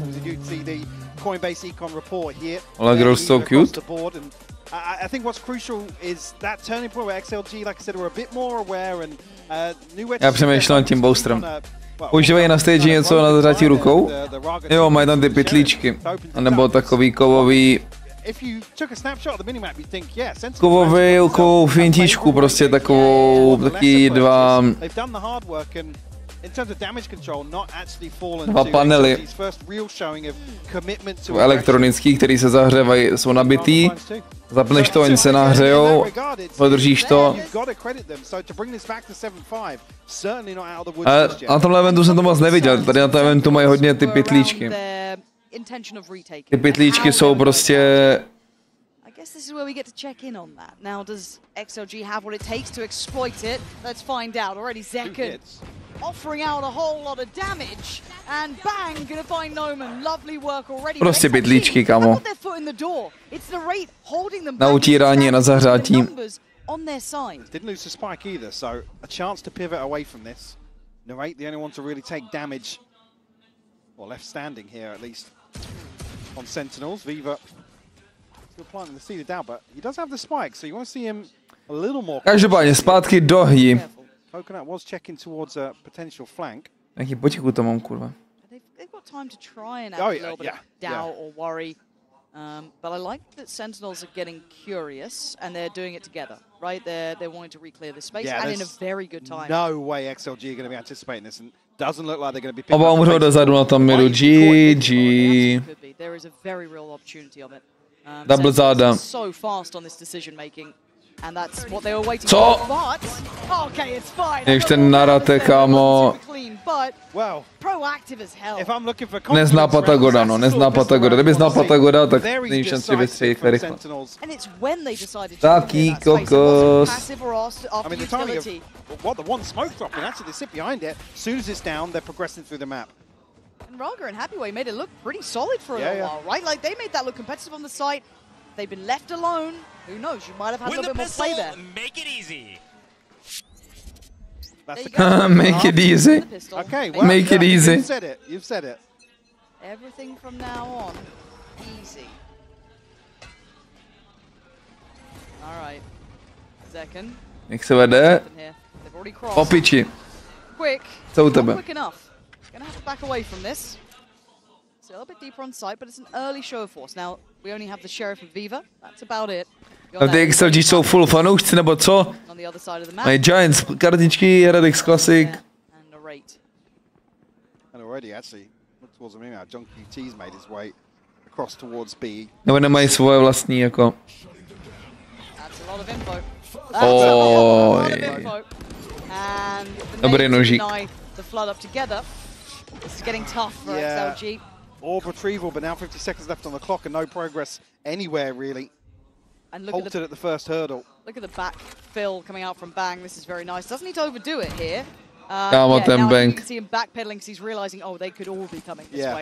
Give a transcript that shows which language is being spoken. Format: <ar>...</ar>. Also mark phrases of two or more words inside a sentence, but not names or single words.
<en>As you see the Coinbase Econ report here. Well, that girl's so cute. The board. And I think what's crucial is that turning point where XLG, like I said, were a bit more aware and</en> <cs>Já přemýšlím tím boustrem. Používají na stage něco na zřátí rukou? Jo, mají tam ty pytlíčky. Nebo takový kovový... Kovovou fintičku, prostě takovou, taky dva panely elektronický, který se zahřívají, jsou nabitý, zapneš to, oni se nahřejou, podržíš to. A na tomhle eventu jsem to moc neviděl, tady na tom eventu mají hodně ty pytlíčky. Ty pytlíčky jsou prostě...</cs> <en>I guess this is where we get to check in on that. Now, does XLG have what it takes to exploit it? Let's find out. Already zekken offering out a whole lot of damage, and bang, gonna find Noman. Lovely work already.</en> <cs>Prostě pytlíčky, kamo.</cs> <en>It's the rate holding them</en> <cs>na utírání, na zahřátí.</cs> <en>On their side. Didn't lose the spike either, so a chance to pivot away from this. Narrate the only one to really take damage, or left standing here at least. On Sentinels, Viva still planting the seed down, but he does have the spike, so you want to see him a little more.</en> <cs>Každopádně zpátky do hry.</cs> <en>Coconut was checking towards a potential flank.</en> <cs>Jaký potichu to mám, kurva.</cs> <en>They've got time to try and add a little bit of doubt or worry. But I like that Sentinels are getting curious and they're doing it together, right? They're wanting to reclear this space and in a very good time. No way XLG are going to be anticipating this, and doesn't look like they're going to be picking</en> <cs>Oba umřou dozadu na tom midu.</cs> <en>GG. There is a very real opportunity of it.</en> <cs>Double záda.</cs> <en>So fast on this decision making. And that's what they were waiting for. But okay, it's fine.</en> <cs>Když ten narate, kámo. Nezná Patagoda, no, nezná Patagoda. Kdyby znal Patagoda, tak není šanci vystřelit rychle. Taký kokos.</cs> <en>I mean, the timing of what the one smoke dropping, actually they sit behind it. As soon as it's down, they're progressing through the map. And Rarga and Happyway made it look pretty solid for a little while, right? Like they made that look competitive on the site. They've been left alone. Who knows? You might have had a little bit more play there. Make it easy. Make it easy. Okay, well, make it easy. You've said it. You've said it. Everything from now on, easy. All right, zekken.</en> <cs>Jak se vede? Po piči.</cs> <en>Quick.</en> <cs>Co u tebe?</cs> <en>Quick enough. Gonna have to back away from this. It's a little bit deeper on site, but it's an early show of force. Now we only have the Sheriff and Viva. That's about it.</en> <cs>A ty XLG jsou full fanoušci, nebo co? Mají Giants, kartičky, Radix Classic.</cs> <en>And already actually, look towards the now, John QT's made his way across towards B.</en> <cs>Nebo nemají svoje vlastní, jako. Dobrý nožík.</cs> <en>This is getting tough for XLG. Orb retrieval, but now 50 seconds left on the clock and no progress anywhere really. And look halted at the first hurdle. Look at the back fill coming out from Bang. This is very nice. Doesn't need to overdo it here. Now you can see him backpedaling because he's realizing, oh, they could all be coming this way.</en>